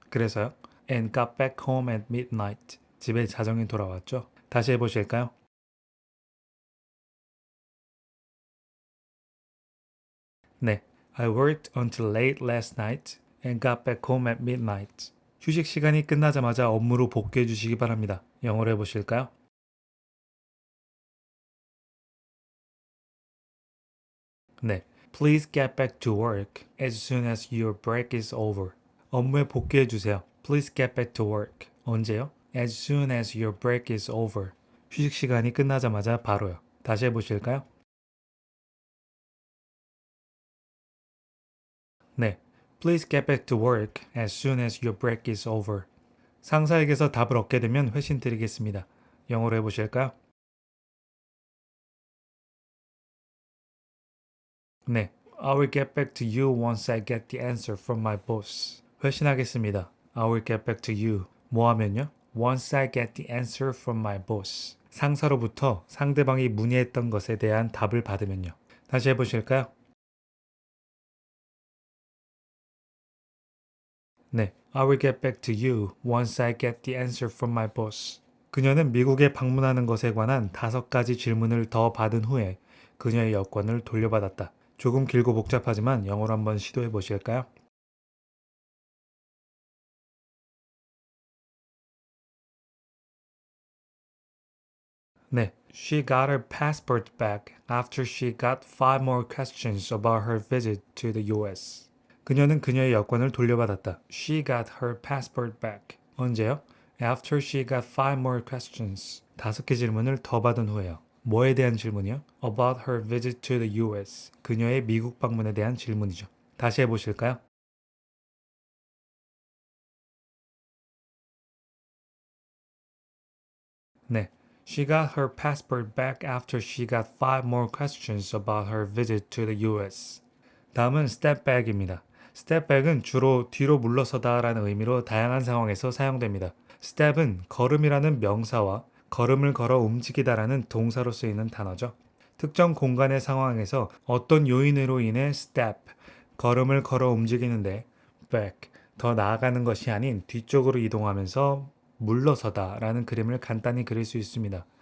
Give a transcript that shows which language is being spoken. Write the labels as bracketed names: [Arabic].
[Korean] 그래서요. [English] And got back home at midnight. [Korean] 집에 자정에 돌아왔죠. 다시 해보실까요? 네. [English] I worked until late last night and got back home at midnight. [Korean] 휴식 시간이 끝나자마자 업무로 복귀해 주시기 바랍니다. 영어로 해보실까요? 네. [English] Please get back to work as soon as your break is over. [Korean] 업무에 복귀해 주세요. [English] Please get back to work. [Korean] 언제요? [English] As soon as your break is over. [Korean] 휴식 시간이 끝나자마자 바로요. 다시 해보실까요? 네. [English] Please get back to work as soon as your break is over. [Korean] 상사에게서 답을 얻게 되면 회신 드리겠습니다. 영어로 해보실까요? 네. [English] I will get back to you once I get the answer from my boss. [Korean] 회신하겠습니다. [English] I will get back to you. [Korean] 뭐 하면요? [English] Once I get the answer from my boss. [Korean] 상사로부터 상대방이 문의했던 것에 대한 답을 받으면요. 다시 해보실까요? 네. [English] I will get back to you once I get the answer from my boss. [Korean] 그녀는 미국에 방문하는 것에 관한 5가지 질문을 더 받은 후에 그녀의 여권을 돌려받았다. 조금 길고 복잡하지만 영어로 한번 시도해 보실까요? 네. [English] She got her passport back after she got 5 more questions about her visit to the US. [Korean] 그녀는 그녀의 여권을 돌려받았다. [English] She got her passport back. [Korean] 언제요? [English] After she got 5 more questions. [Korean] 5개 질문을 더 받은 후에요. 뭐에 대한 질문이요? [English] About her visit to the US. [Korean] 그녀의 미국 방문에 대한 질문이죠. 다시 해보실까요? 네. [English] She got her passport back after she got 5 more questions about her visit to the US. [Korean] 다음은 step back입니다. step back은 주로 뒤로 물러서다라는 의미로 다양한 상황에서 사용됩니다. step은 걸음이라는 명사와 걸음을 걸어 움직이다라는 동사로 쓰이는 단어죠. 특정 공간의 상황에서 어떤 요인으로 인해 step, 걸음을 걸어 움직이는데 back, 더 나아가는 것이 아닌 뒤쪽으로 이동하면서 물러서다라는 그림을 간단히 그릴 수 있습니다.